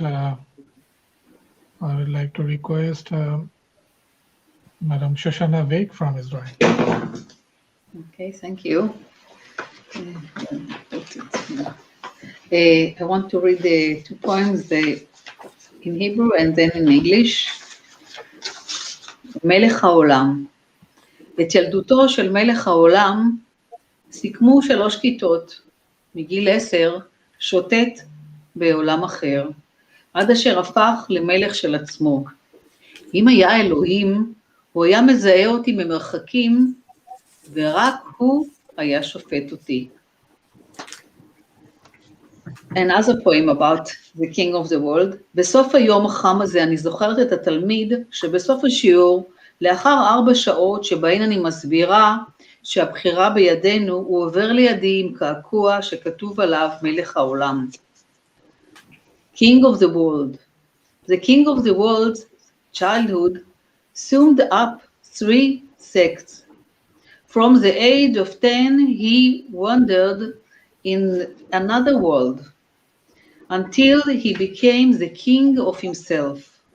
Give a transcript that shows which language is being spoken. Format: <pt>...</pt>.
<en>I would like to request Madam Shoshana Vegh from Israel. Okay, thank you. I want to read the 2 poems in Hebrew and then in English.</en> <he>מלך העולם. את ילדותו של מלך העולם סיכמו 3 כיתות. מגיל 10 שוטט בעולם אחר, עד אשר הפך למלך של עצמו. אם היה אלוהים, הוא היה מזהה אותי ממרחקים, ורק הוא היה שופט אותי.</he> <en>Another poem about the king of the world.</en> <he>בסוף היום החם הזה אני זוכרת את התלמיד שבסוף השיעור, לאחר 4 שעות שבהן אני מסבירה שהבחירה בידינו, הוא עובר לידי עם קעקוע שכתוב עליו מלך העולם.</he> <en>King of the world. The king of the world's childhood summed up 3 sects. From the age of 10, he wandered in another world until he became the king of himself.</en>